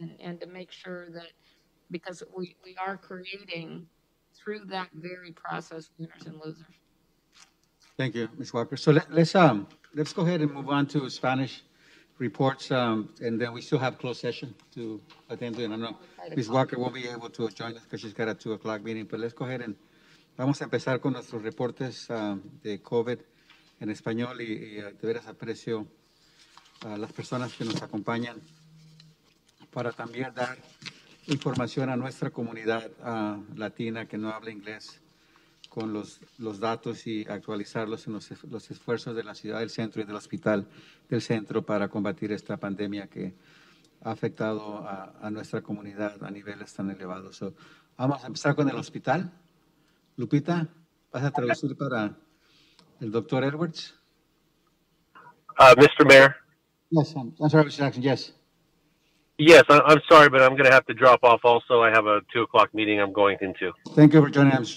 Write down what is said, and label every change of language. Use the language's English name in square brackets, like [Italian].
[English] And to make sure that, because we are creating through that very process winners and losers. Thank you, Ms. Walker. So let's go ahead and move on to Spanish reports, and then we still have closed session to attend to. And I know Ms. Walker won't be able to join us because she's got a 2:00 meeting, but let's go ahead and [Spanish] vamos a empezar con nuestros reportes de COVID en español, y de veras aprecio a las personas que nos acompañan para también dar información a nuestra comunidad latina que no habla inglés, con los datos y actualizarlos en los esfuerzos de la ciudad del Centro y del Hospital del Centro para combatir esta pandemia que ha afectado a nuestra comunidad a niveles tan elevados. So, vamos a empezar con el hospital. Lupita, ¿vas a traducir para el doctor Edwards? [English] Mr. Mayor. Yes, I'm sorry, Mr. Jackson, yes. Yes, I'm sorry, but I'm going to have to drop off also. I have a 2 o'clock meeting I'm going into. Thank you for joining us, Mr.